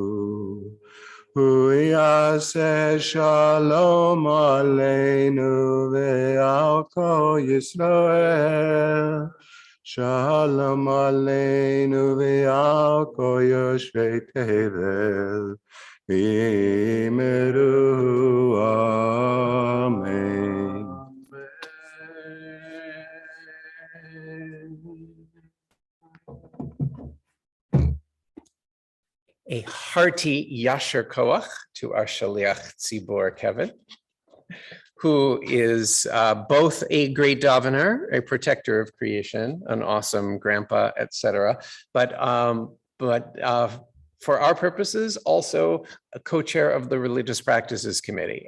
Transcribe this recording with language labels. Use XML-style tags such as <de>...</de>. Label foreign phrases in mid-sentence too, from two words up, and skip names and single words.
<he>ועשה שלום עלינו ועל כל ישראל. שלום עלינו ועל כל יושבי תבל ויאמרו. Amen.</he> <en>A hearty</en> <he>יישר כוח</he> <en>to our</en> <he>שליח ציבור,</he> <en>Kevin, who is both a great davener, a protector of creation, an awesome grandpa, etc. But for our purposes, also a co-chair of the Religious Practices Committee.</en>